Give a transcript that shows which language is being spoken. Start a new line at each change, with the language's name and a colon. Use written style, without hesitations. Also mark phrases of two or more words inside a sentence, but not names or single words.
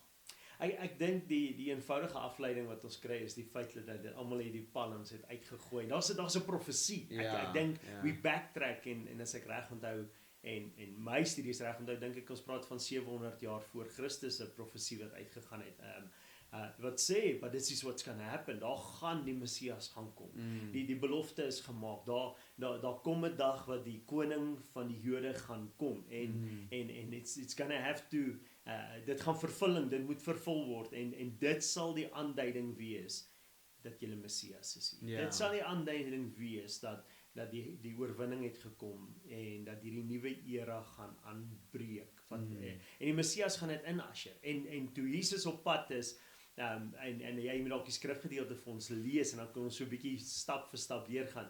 Afrikaans: Ek dink die eenvoudige afleiding wat ons kry is die feit dat almal die palms het uitgegooi. Daar's 'n profesie. Ek dink
English: we backtrack
Afrikaans: en as ek reg onthou en my studies reg onthou, dink ek ons praat van 700 jaar voor Christus 'n profesie wat uitgegaan het. Wat sê,
English: but this is what's going to happen.
Afrikaans: Daar gaan die Messias gaan kom. Die belofte is gemaak. Daar kom 'n dag wat die koning van die Jode gaan kom en
English: it's going to have to
Afrikaans: dit gaan vervulling, dit moet vervul word en dit sal die aanduiding wees dat julle Messias is. Dit sal die aanduiding wees dat die oorwinning het gekom en dat hierdie nuwe era gaan aanbreek. En die Messias gaan dit inusher. En toe Jesus op pad is, en jy moet dalk die skrifgedeelte vir ons lees en dan kan ons so 'n bietjie stap vir stap weer gaan.